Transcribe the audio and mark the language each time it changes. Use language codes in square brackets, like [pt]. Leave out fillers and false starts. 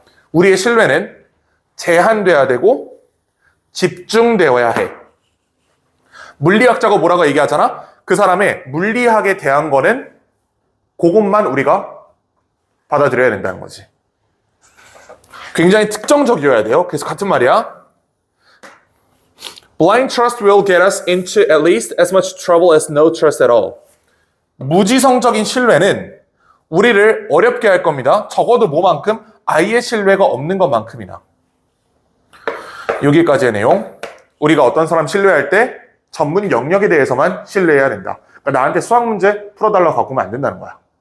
[ko] 우리의 신뢰는 제한돼야 되고 집중되어야 해. 물리학자가 뭐라고 얘기하잖아? 그 사람의 물리학에 대한 거는 그것만 우리가 받아들여야 된다는 거지. 굉장히 특정적이어야 돼요. 그래서 같은 말이야. [en] Blind trust will get us into at least as much trouble as no trust at all. [ko] 무지성적인 신뢰는 우리를 어렵게 할 겁니다. 적어도 뭐만큼? 아예 신뢰가 없는 것만큼이나. 여기까지의 내용. 우리가 어떤 사람 신뢰할 때 전문 영역에 대해서만 신뢰해야 된다. 그러니까 나한테 수학 문제 풀어달라고 갖고 오면 안 된다는 거야.